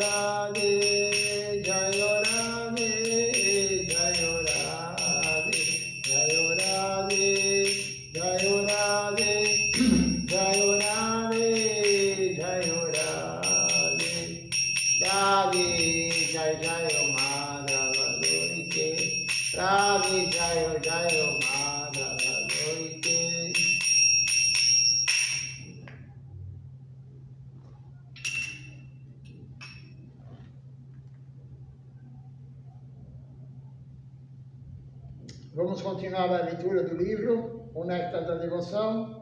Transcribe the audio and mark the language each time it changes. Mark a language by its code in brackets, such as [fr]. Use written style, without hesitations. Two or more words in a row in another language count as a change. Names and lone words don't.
[sa] राधे जय राधे जय राधे जय राधे जय राधे जय राधे जय राधे राधे जय जय माधव दयिते राधे जय जय माधव दयिते. [pt] Vamos continuar a leitura do livro, O Néctar da Devoção.